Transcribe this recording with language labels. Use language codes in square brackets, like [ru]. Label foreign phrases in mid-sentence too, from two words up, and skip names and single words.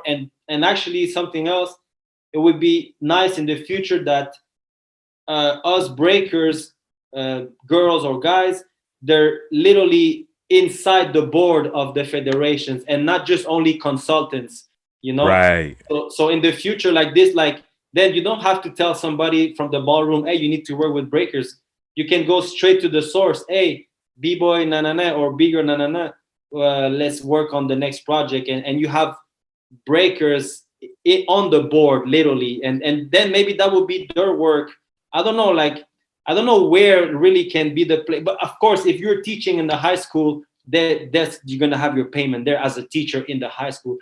[en] And actually something else, it would be nice in the future that us breakers, girls or guys, they're literally inside the board of the federations and not just only consultants, you know. Right. So in the future, like this, like then you don't have to tell somebody from the ballroom, hey, you need to work with breakers. You can go straight to the source. Hey, B-boy na na na or bigger na na na. Let's work on the next project, and you have breakers on the board literally, and then maybe that would be their work. I don't know, like I don't know where really can be the play, but of course, if you're teaching in the high school, that's you're gonna have your payment there as a teacher in the high school.